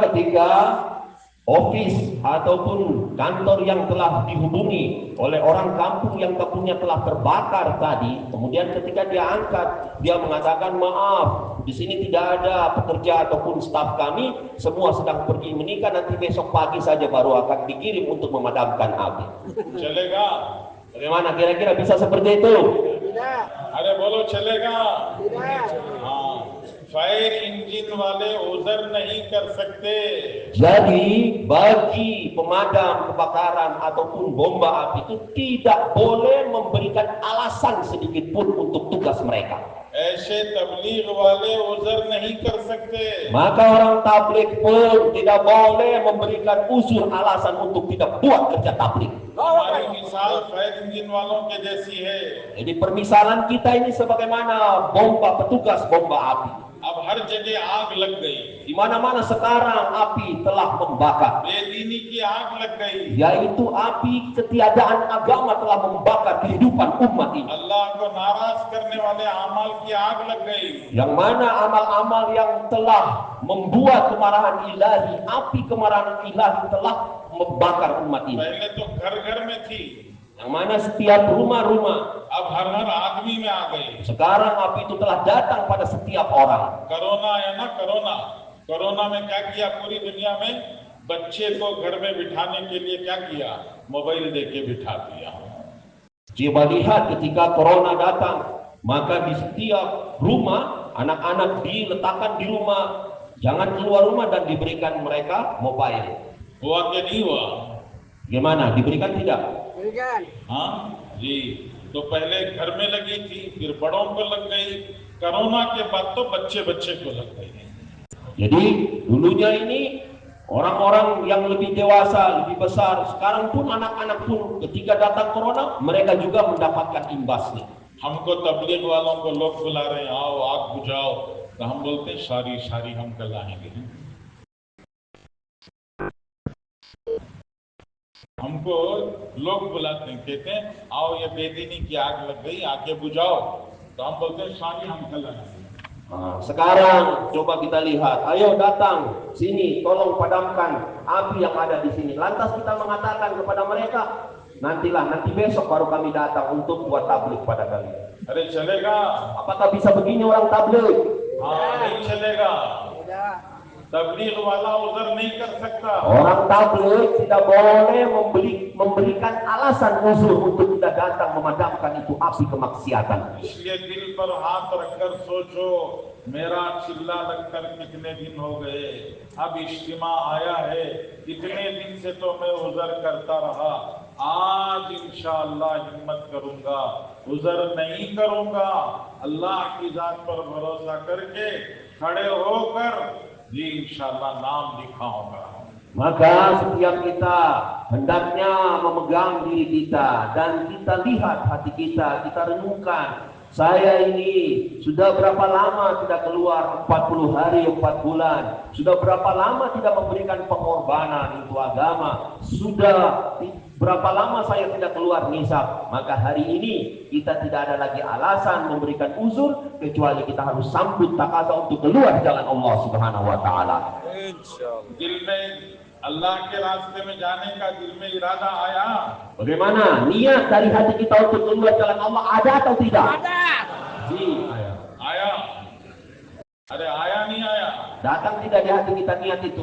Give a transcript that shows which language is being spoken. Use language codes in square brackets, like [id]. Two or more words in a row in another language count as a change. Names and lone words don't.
[id] Maka ketika office ataupun kantor yang telah dihubungi oleh orang kampung yang kampungnya telah terbakar tadi, kemudian ketika dia angkat, dia mengatakan maaf, di sini tidak ada pekerja ataupun staf kami, semua sedang pergi menikah, nanti besok pagi saja baru akan dikirim untuk memadamkan api. [hi] चलेगा? [id] Bagaimana kira-kira bisa seperti itu? tidak, [hi] अरे बोलो चलेगा? [id] tidak. [hi] हाँ, [en] fire engine [hi] वाले उधर नहीं कर सकते। [id] Jadi bagi pemadam kebakaran ataupun bomba api itu tidak boleh memberikan alasan sedikit pun untuk tugas mereka. [hi] ऐसे तबलीग वाले उधर नहीं कर सकते। [id] Maka orang tabligh pun tidak boleh memberikan uzur alasan untuk tidak buat kerja tabligh. [hi] हमारी मिसाल [en] fire engine [hi] वालों के जैसी है। [id] Jadi permisalan kita ini sebagaimana petugas bomba api. [hi] अब हर जगह आग लग गई, [id] Di mana-mana sekarang api telah membakar. [hi] बेदीनी की आग लग गई। [id] Yaitu api ketiadaan agama telah membakar kehidupan umat ini. [hi] अल्लाह को नाराज करने वाले अमाल की आग लग गई। [id] Yang mana amal-amal yang telah membuat kemarahan ilahi, api kemarahan ilahi telah membakar umat ini. [hi] पहले तो घर घर में थी, [id] Yang mana setiap rumah-rumah, [hi] अब हर हर आदमी में आ गई। [id] sekarang api itu telah datang pada setiap orang. [hi] कोरोना है ना, कोरोना, कोरोना में क्या किया पूरी दुनिया में? बच्चे को घर में बिठाने के लिए क्या किया? मोबाइल देके बिठा दिया। [id] Coba lihat ketika corona datang, maka di setiap rumah anak-anak diletakkan di rumah, jangan keluar rumah dan diberikan mereka mobile. [hi] हुआ कि नहीं हुआ? [id] Gimana? Diberikan tidak? Berikan. [hi] हाँ जी, तो पहले घर में लगी थी, फिर बड़ों को लग गई, कोरोना के बाद तो बच्चे बच्चे को लग गई। [id] Jadi dulunya ini orang-orang yang lebih dewasa, lebih besar, sekarang pun anak-anak pun ketika datang corona mereka juga mendapatkan imbasnya. [hi] हमको तबलीग वालों को लोग बुला रहे हैं, आओ आग बुझाओ, तो हम बोलते हैं [en] sorry sorry [hi] हम कल आएंगे। हमको लोग बुलाते हैं, कहते हैं आओ ये बेदीनी की आग लग गई, आके बुझाओ, तो हम बोलते हैं सारी हम कल आएंगे। [id] Nah, sekarang coba kita lihat, ayo datang sini, tolong padamkan api yang ada di sini. Lantas kita mengatakan kepada mereka, nanti besok baru kami datang untuk buat tabligh pada kalian. [hi] अरे चलेगा? [id] Apakah bisa begini orang tabligh? [hi] हाँ नहीं चलेगा। [id] Tidak. [hi] तबलीग वाला उधर नहीं कर सकता। [id] Orang tabligh tidak boleh memberikan alasan uzur untuk tidak datang memadamkan itu api kemaksiatan. [hi] इसलिए दिल पर हाथ रखकर सोचो, मेरा चिल्ला लगकर कितने दिन हो गए, अब इज्तिमा आया है, इतने दिन से तो मैं उज़र करता रहा, आज इंशाअल्लाह हिम्मत करूंगा, उज़र नहीं करूंगा, अल्लाह की जात पर भरोसा करके खड़े होकर जी इंशाअल्लाह नाम लिखाऊंगा। [id] Maka setiap kita hendaknya memegang diri kita dan kita lihat hati kita renungkan, saya ini sudah berapa lama tidak keluar 40 hari 4 bulan, sudah berapa lama tidak memberikan pengorbanan untuk agama, sudah berapa lama saya tidak keluar nisab. Maka hari ini kita tidak ada lagi alasan memberikan uzur, kecuali kita harus sambut takaza untuk keluar jalan Allah [ar] سبحانه وتعالى. [hi] दिल में अल्लाह के रास्ते में जाने का दिल में इरादा आया, [id] Bagaimana niat dari hati kita untuk keluar jalan Allah, ada atau tidak? Ada. [hi] आया? अरे आया नहीं आया? [id] Datang tidak di hati kita niat itu?